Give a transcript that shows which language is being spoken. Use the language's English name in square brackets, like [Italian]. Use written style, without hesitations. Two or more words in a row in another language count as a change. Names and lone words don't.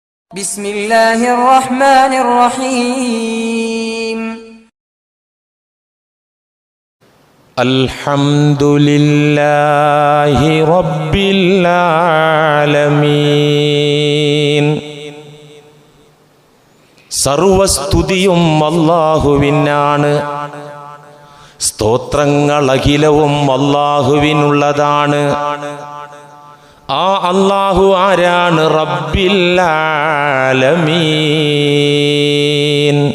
[Arabic] بسم الله الرحمن الرحيم الحمد لله رب العالمين [Malayalam] സർവസ്തുതിയും അല്ലാഹുവിനാണ്. സ്തോത്രങ്ങൾ അഖിലവും അല്ലാഹുവിനുള്ളതാണ്. ആ അല്ലാഹു ആരാണ്? [Arabic] رب العالمين.